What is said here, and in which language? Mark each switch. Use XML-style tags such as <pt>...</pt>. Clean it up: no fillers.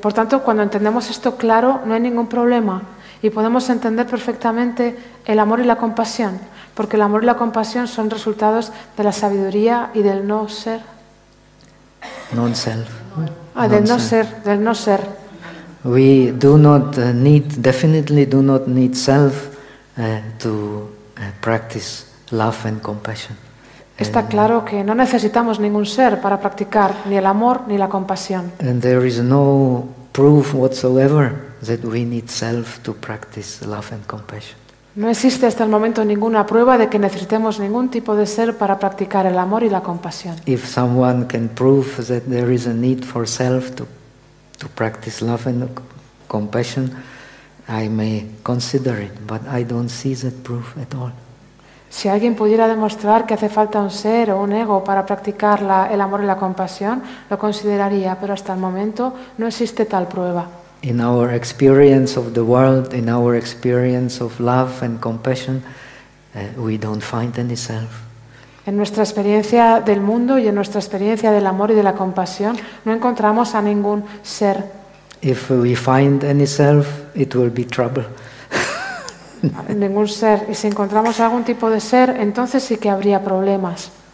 <es>Por tanto, cuando entendemos esto claro, no hay ningún problema y podemos entender perfectamente el amor y la compasión. Porque el amor y la compasión son resultados de la sabiduría y del no ser.</es> <en>Non-self.</en> <es>Ah, del no ser, del no ser.</es> <en>We do not need, definitely do not need self to practice love and compassion.</en> <es>Está claro que no necesitamos ningún ser para practicar ni el amor ni la compasión.</es> <en>And there is no proof whatsoever that we need self to practice love and compassion.</en> <es>No existe hasta el momento ninguna prueba de que necesitemos ningún tipo de ser para practicar el amor y la compasión.</es> <en>If someone can prove that there is a need for self to practice love and compassion, I may consider it, but I don't see that proof at all.</en> <es>Si alguien pudiera demostrar que hace falta un ser o un ego para practicar el amor y la compasión, lo consideraría, pero hasta el momento no existe tal prueba.</es> <en>In our experience of the world, in our experience of love and compassion, we don't find any self.</en> <es>En nuestra experiencia del mundo y en nuestra experiencia del amor y de la compasión, no encontramos a ningún ser.</es> <en>If we find any self, it will be trouble.</en> <es>Ningún ser. Y si encontramos algún tipo de ser, entonces sí que habría problemas.</es>